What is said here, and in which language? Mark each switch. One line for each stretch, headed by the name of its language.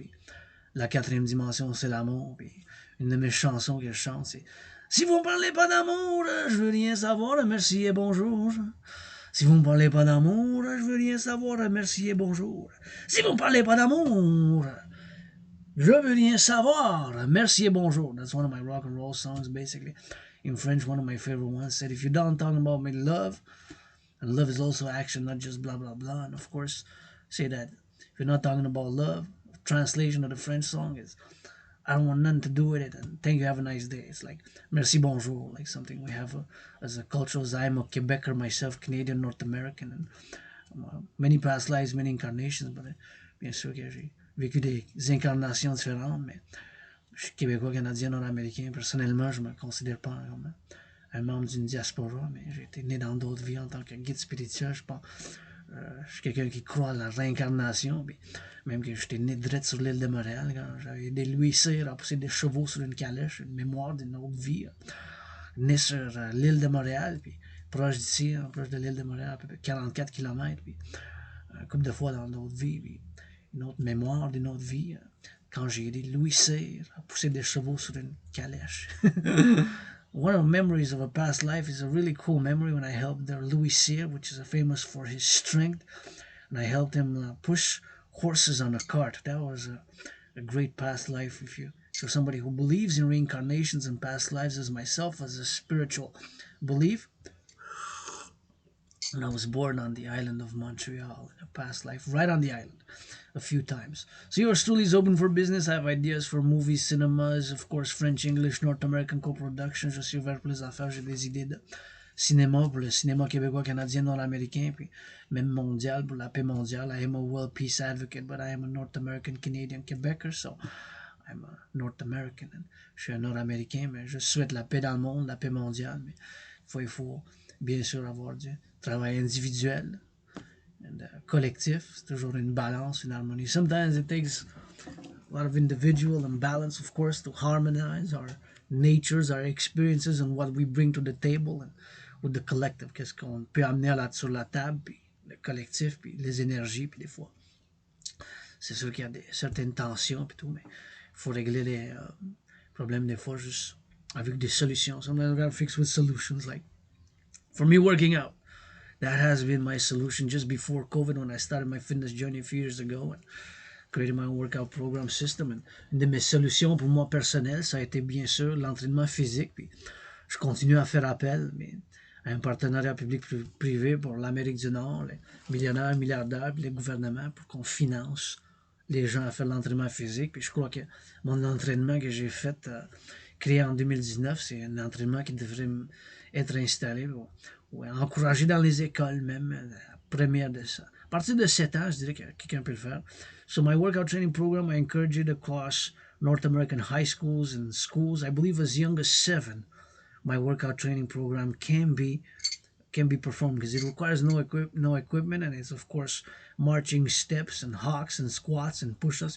French: Puis la quatrième dimension, c'est l'amour. Puis une de mes chansons que je chante, c'est « Si vous ne parlez pas d'amour, je veux rien savoir, merci et bonjour. Si vous ne parlez pas d'amour, je veux rien savoir, merci et bonjour. Si vous ne parlez pas d'amour, je veux rien savoir, merci et bonjour. »
English: That's one of my rock and roll songs, basically. In French, one of my favorite ones said, if you're done talking about me, love, and love is also action, not just blah, blah, blah. And of course, say that if you're not talking about love, translation of the French song is, I don't want nothing to do with it, and thank you, have a nice day. It's like,
French: merci, bonjour,
English: like something we have as a cultural, as I'm a Quebecer myself, Canadian, North American, and many past lives, many incarnations, but
French: bien sûr que j'ai vécu des incarnations différentes, mais je suis québécois, canadien, nord-américain. Personnellement, je ne me considère pas comme un membre d'une diaspora, mais j'ai été né dans d'autres vies en tant que guide spirituel. Je suis quelqu'un qui croit à la réincarnation. Puis même que j'étais né direct sur l'île de Montréal, quand j'avais aidé Louis Cyr à pousser des chevaux sur une calèche, une mémoire d'une autre vie. Né sur l'île de Montréal, puis proche d'ici, proche de l'île de Montréal, à peu près 44 km, puis un couple de fois dans d'autres vies, puis une autre mémoire d'une autre vie. Quand j'ai aidé Louis Cyr à pousser des chevaux sur une calèche.
English: One of the memories of a past life is a really cool memory when I helped Louis Cyr, which is famous for his strength, and I helped him push horses on a cart. That was a great past life. If you're somebody who believes in reincarnations and past lives, as myself, as a spiritual belief, and I was born on the island of Montreal in a past life, right on the island, a few times. So yours truly is open for business. I have ideas for movies, cinemas, of course, French, English, North American co-productions.
French: Je suis ouvert pour les affaires. J'ai des idées de cinéma pour le cinéma québécois, canadien, nord-américain, puis même mondial pour la paix mondiale.
English: I am a world peace advocate, but I am a North American, Canadian, Quebecer, so I'm a North American.
French: Je suis un nord-américain, mais je souhaite la paix dans le monde, la paix mondiale. Mais il faut bien sûr avoir du travail individuel and collectif. C'est toujours une balance, une harmonie.
English: Sometimes it takes a lot of individual imbalance, of course, to harmonize our natures, our experiences, and what we bring to the table, and with the collective,
French: qu'est-ce qu'on peut amener sur la table, puis le collectif, puis les énergies, puis des fois, c'est sûr qu'il y a certaines tensions et tout, mais il faut régler les problèmes des fois juste avec des solutions.
English: Sometimes we gotta fix with solutions. Like for me, working out, that has been my solution just before COVID when I started my fitness journey a few years ago and created my own workout program system.
French: And une de mes solutions pour moi personnelles, ça a été bien sûr l'entraînement physique. Puis je continue à faire appel, mais à un partenariat public-privé pour l'Amérique du Nord, les millionnaires, milliardaires, puis les gouvernements pour qu'on finance les gens à faire l'entraînement physique. Puis je crois que mon entraînement que j'ai fait, créé en 2019, c'est un entraînement qui devrait être installé ou encouragé dans les écoles même, la première de ça. À partir de 7 ans, je dirais que quelqu'un peut le faire.
English: So my workout training program, I encourage it across North American high schools and schools, I believe as young as 7. My workout training program can be performed because it requires no equipment, and it's of course marching steps and hawks and squats and push-ups.